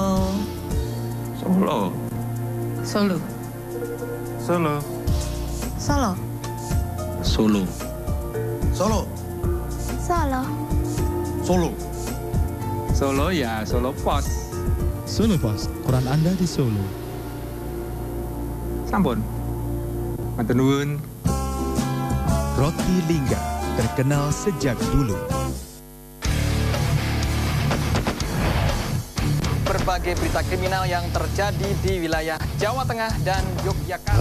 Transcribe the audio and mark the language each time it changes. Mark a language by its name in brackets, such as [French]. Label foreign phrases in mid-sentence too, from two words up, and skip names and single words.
[Indonesian] Solo. Solo. Solo. Solo. Solo. Solo. Solo. Solo. Solo ya, Solo Pos. Solo Pos, koran Anda di Solo. [Javanese] Sampun. Matur nuwun. [Indonesian] Roti Lingga, terkenal sejak dulu. Berbagai berita kriminal yang terjadi di wilayah Jawa Tengah dan Yogyakarta.